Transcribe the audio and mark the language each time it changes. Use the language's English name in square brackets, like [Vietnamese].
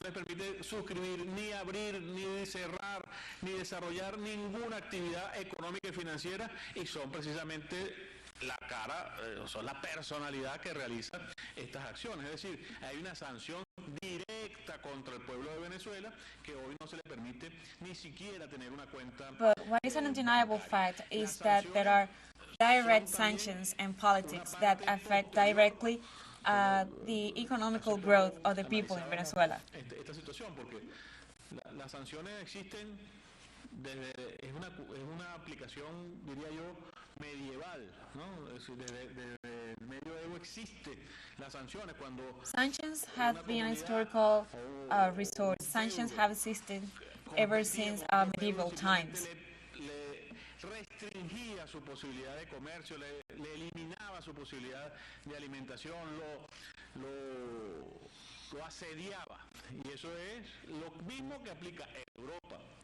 [Spanish] No les permite suscribir, ni abrir, ni cerrar, ni desarrollar ninguna actividad económica y financiera, y son precisamente la cara, son la personalidad que realiza estas acciones. Es decir, hay una sanción directa contra el pueblo de Venezuela que hoy no se le permite ni siquiera tener una cuenta. [English] But what is an undeniable fact is that there are direct sanctions and politics that affect directly the economical growth of the people in Venezuela. [Spanish] Esta situación, porque las sanciones existen desde, es una aplicación, diría yo, medieval, ¿no? Es decir, desde el medioevo existe las sanciones cuando [English] sanctions have been a historical resource. Sanctions have existed ever since medieval times. [Spanish] Restringía su posibilidad de comercio, le eliminaba su posibilidad de alimentación, lo asediaba. Y eso es lo mismo que aplica en Europa.